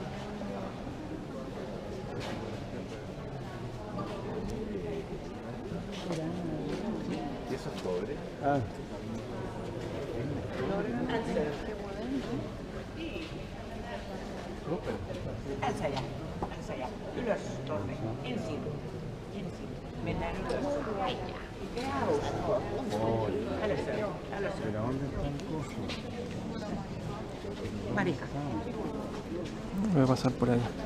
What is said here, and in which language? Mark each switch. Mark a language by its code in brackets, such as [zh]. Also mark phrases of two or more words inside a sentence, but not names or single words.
[es] ¿Y eso es cobre? Ah. Ensaya. [fi] Ylös tonne. Ensin. Mennään ylös. [es] ¿Pero dónde está el coso? Marika. Voy a pasar por ahí.